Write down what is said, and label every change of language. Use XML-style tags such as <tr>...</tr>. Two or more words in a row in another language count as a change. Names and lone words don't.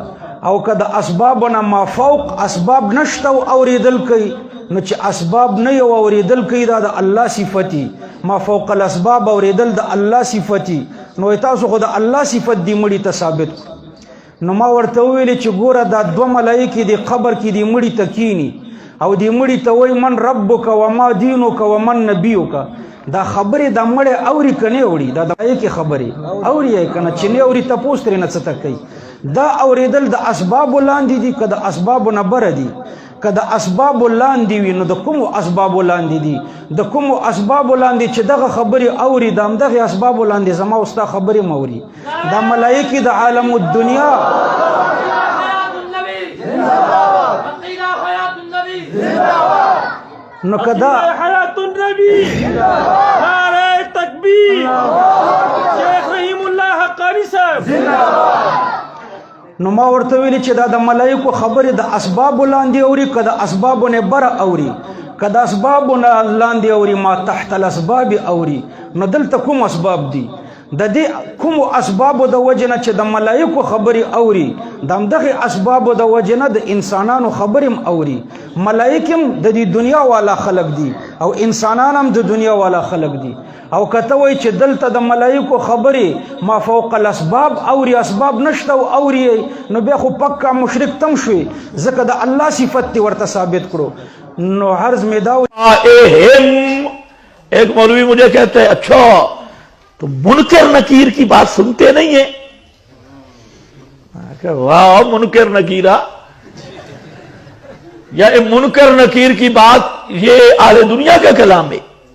<ps>او که د اسبابو نه</ps> <ar>ما فوق اسباب</ar> <ps>نشته او اورېدل کوي نو چې اسباب نه یو اورېدل کوي دا د الله صفتی.</ps> <ar>ما فوق الاسباب</ar> <ps>اورېدل د الله صفتی. نو تاسو خو د الله صفت دی مړي ته ثابت. نو ما ورته وویلې چې ګوره دا دوه ملایکې دی قبر کې دی مړي ته کینی او دی مړي ته وایي</ps> <ar>من ربک وما دینک ومن نبیک.</ar> <ps>دا خبرې دا مړی اوري که نه اوري؟ دا د ملایکې خبرې اوري یې که نه؟ چې نه اوري تپوس ترې نه څه ته کوي؟ دا اورېدل د اسبابو لاندې دي که د اسبابو نه بره دي؟ که د اسبابو لاندې وي نو د کومو اسبابو لاندې دي؟ د کومو اسبابو لاندې چې دغه خبرې اوري د همدغې اسبابو لاندې زما او ستا خبرې م اوري. دا ملایکې د</ps> <ar>عالم الدنیا</ar> <ps>نو که دا</ps> <ur>حیات النبی نعرہ تکبیر شیخ رحیم اللہ حقانی صاحب.</ur> <ps>نو ما ورته ویلي چې دا د ملایکو خبرې د اسبابو لاندې اوري که د اسبابو نه بره اوري؟ که د اسبابو نه لاندې اوري</ps> <ar>ما تحت الاسباب</ar> <ps>اوري. نو دلته کوم اسباب دي؟ د دې کومو اسبابو د وجې نه چې د ملایکو خبرې اوري د همدغې اسبابو د وجې نه د انسانانو خبرې هم اوري. ملایک هم د دې دنیا والا خلق دي او انسانان هم د دنیا والا خلق دي. او کته وای چې دلته د ملایکو خبرې</ps> <ar>ما فوق الاسباب</ar> <ps>اوري اسباب نشته او اوري نو بیا خو پکا مشرک تم شوي ځکه د الله صفت تی ورته ثابت کړو.</ps> <ur>نو عرض میں داو ایک مولوی مجھے کہتے ہیں اچھا تو منکر نکیر کی بات سنتے نہیں ہیں؟ واہ منکر نکیرہ یا منکر نکیر کی بات یہ اہل دنیا کا کلام ہے.</ur>